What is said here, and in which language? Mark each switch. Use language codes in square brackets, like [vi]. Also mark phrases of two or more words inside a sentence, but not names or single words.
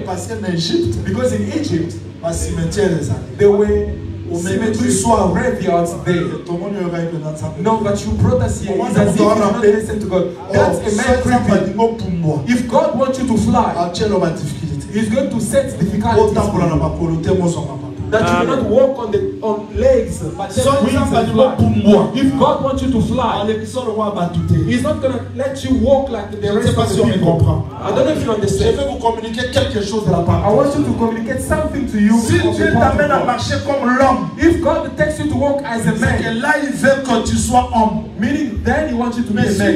[en] Because in Egypt, there were cemeteries or graveyards there. No, but you brought us here. It's as if you did not listen to God. That's a man creeping. If God wants you to fly, He's going to set difficulties. [ln] Otambola na makolo te moso papa. [en] That you cannot walk on legs, but then wings and fly. If God wants you to fly, He's not going to let you walk like the rest of the people. I don't know if you understand. I want you to communicate something to you. If God takes you to walk as a man, meaning then He wants you to be a man.